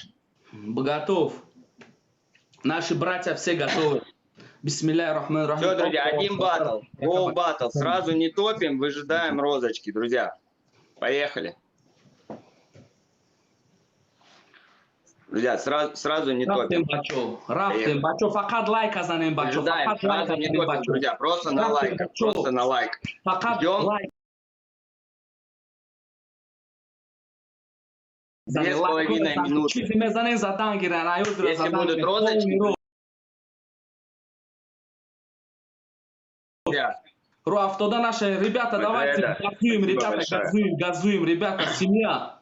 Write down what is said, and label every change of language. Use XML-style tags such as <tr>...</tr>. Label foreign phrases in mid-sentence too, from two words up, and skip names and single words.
<ru>Готов. Наши братья все готовы.</ru> <ar>بسم الله الرحمن الرحيم.</ar> <ru>Все, друзья, один баттл. Гол баттл. Сразу не топим, выжидаем розочки, друзья. Поехали. Друзья, сразу не топим.</ru> <tg>Рафтим, бачо, факат лайк азанем, бачо.</tg> <ru>Выжидаем, сразу не топим, друзья. Просто на лайк. Просто на лайк. Ждем. 2,5 минуты. Если будут розочки, Рафтода наши, ребята, давайте газуем, ребята, газуем, ребята, семья.</ru>